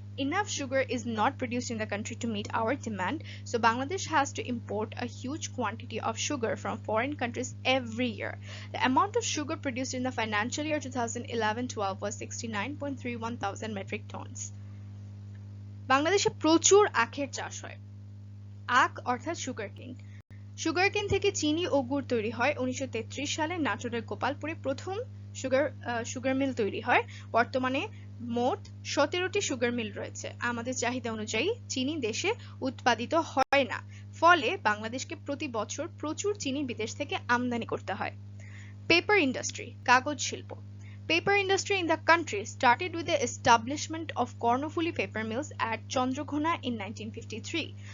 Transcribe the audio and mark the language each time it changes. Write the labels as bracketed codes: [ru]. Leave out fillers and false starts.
[en] Enough sugar is not produced in the country to meet our demand, so Bangladesh has to import a huge quantity of sugar from foreign countries every year. The amount of sugar produced in the financial year 2011-12 was 69.31 thousand metric tons. [bn] বাংলাদেশে প্রচুর আখের চাষ হয়। আখ অর্থাৎ sugarcane থেকে চিনি ও গুড় তৈরি হয়। 1933 সালে নাটোরের গোপালপুরে প্রথম সুগার মিল তৈরি হয়। বর্তমানে মোট 17টি সুগার মিল রয়েছে। আমাদের চাহিদা অনুযায়ী চিনি দেশে উৎপাদিত হয় না, ফলে বাংলাদেশকে প্রতি বছর প্রচুর চিনি বিদেশ থেকে আমদানি করতে হয়। পেপার ইন্ডাস্ট্রি, কাগজ শিল্প। [en] Paper industry in the country started with the establishment of Kornofuli paper mills at Chandraghona in 1953.